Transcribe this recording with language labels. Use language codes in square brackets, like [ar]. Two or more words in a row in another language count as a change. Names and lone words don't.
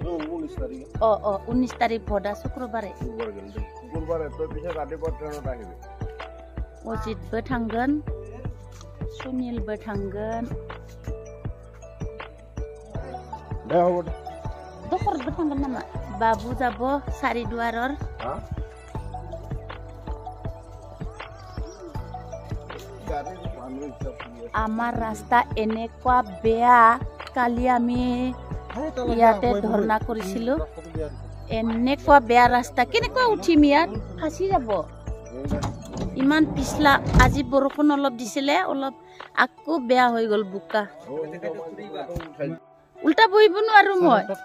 [brx] 19 तारिख भदा शुक्रबारै अजितबो थांगोन सुनिलबो थांगोन दखरबो थांगोन नामा बाबु [as] যাব চাৰিদুৱাৰৰ আমাৰ ৰাস্তা এনেকুৱা বেয়া কালি আমি ইয়াতে ধৰ্ণা কৰিছিলো এনেকুৱা বেয়া ৰাস্তা কেনেকুৱা উঠিম ইয়াত ফাঁচি যাব ইমান পিছলা আজি বৰষুণ অলপ দিছিলে অলপ আকৌ বেয়া হৈ গ'ল বোকা উল্টা বহিব নোৱাৰো মই